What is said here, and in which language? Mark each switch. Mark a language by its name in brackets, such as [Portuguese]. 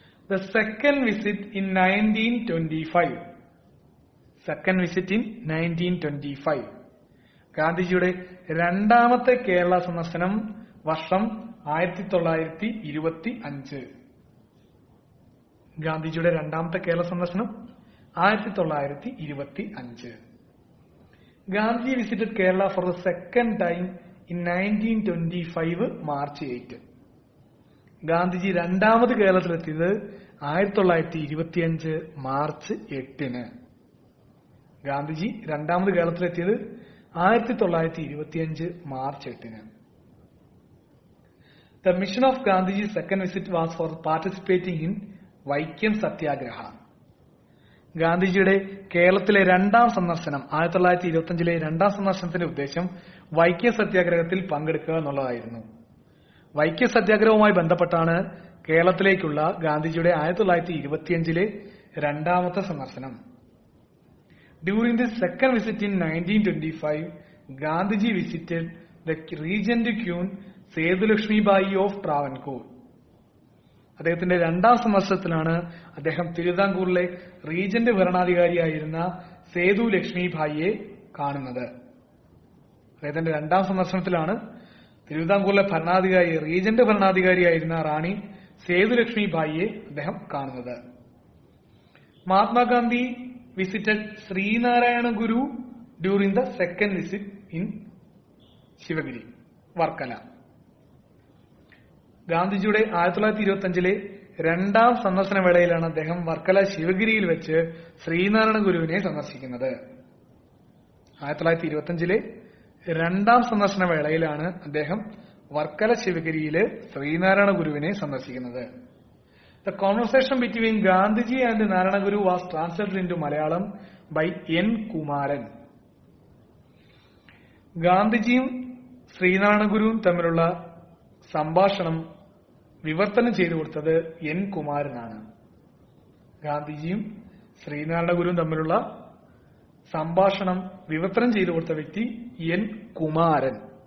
[English] The second visit in 1925. [Malayalam] ഗാന്ധിജിയുടെ രണ്ടാമത്തെ കേരള സന്ദർശനം വർഷം 1925. ഗാന്ധിജിയുടെ രണ്ടാമത്തെ കേരള സന്ദർശനം 1925. [English] Gandhi visited Kerala for the second time in 1925 March 8. [Malayalam] Gandhiji രണ്ടാമത് കേരളത്തിലെത്തിയത് 1925 മാർച്ച് 8. ഗാന്ധിജി രണ്ടാമത് കേരളത്തിലെത്തിയത് 1925 March 8. [English] The mission of Gandhiji's second visit was for participating in Vaikom Satyagraha. [Malayalam] ഗാന്ധിജിയുടെ കേരളത്തിലെ രണ്ടാം സന്ദർശനം 1925 രണ്ടാം സന്ദർശനത്തിന്റെ ഉദ്ദേശം വൈക്കം സത്യാഗ്രഹത്തിൽ പങ്കെടുക്കുക എന്നുള്ളതായിരുന്നു. വൈക്കം സത്യാഗ്രഹവുമായി ബന്ധപ്പെട്ടാണ് കേരളത്തിലേക്കുള്ള ഗാന്ധിജിയുടെ 1925 രണ്ടാമത്തെ സന്ദർശനം. [English] During the second visit in 1925, Gandhiji visited the Regent Queen Sethulakshmibai of Travancore. [Malayalam] അദ്ദേഹത്തിന്റെ രണ്ടാം സന്ദർശനത്തിലാണ് അദ്ദേഹം തിരുവിതാംകൂറിലെ റീജന്റ് ഭരണാധികാരിയായിരുന്ന സേതു ലക്ഷ്മിഭായിയെ കാണുന്നത്. അദ്ദേഹത്തിന്റെ രണ്ടാം സന്ദർശനത്തിലാണ് തിരുവിതാംകൂറിലെ റീജന്റ് ഭരണാധികാരിയായിരുന്ന റാണി സേതു ലക്ഷ്മിഭായിയെ അദ്ദേഹം കാണുന്നത്. [English] Mahatma Gandhi visited Sreenarayana Guru during the second visit in Sivagiri Varkala. [Malayalam] ഗാന്ധിജിയുടെ 1925 രണ്ടാം സന്ദർശന വേളയിലാണ് അദ്ദേഹം വർക്കല ശിവഗിരിയിൽ വെച്ച് ശ്രീനാരായണ ഗുരുവിനെ സന്ദർശിക്കുന്നത്. 1925 രണ്ടാം സന്ദർശന വേളയിലാണ് അദ്ദേഹം വർക്കല ശിവഗിരിയില് ശ്രീനാരായണ ഗുരുവിനെ സന്ദർശിക്കുന്നത്. [English] The conversation between Gandhiji and Narayana Guru was translated into Malayalam by N. Kumaran. [Malayalam] ഗാന്ധിജിയും ശ്രീനാരായണ ഗുരുവും തമ്മിലുള്ള സംഭാഷണം വിവർത്തനം ചെയ്തു കൊടുത്തത് എൻ കുമാരനാണ്. ഗാന്ധിജിയും ശ്രീനാരായണ ഗുരുവും തമ്മിലുള്ള സംഭാഷണം വിവർത്തനം ചെയ്തു കൊടുത്ത വ്യക്തി എൻ കുമാരൻ.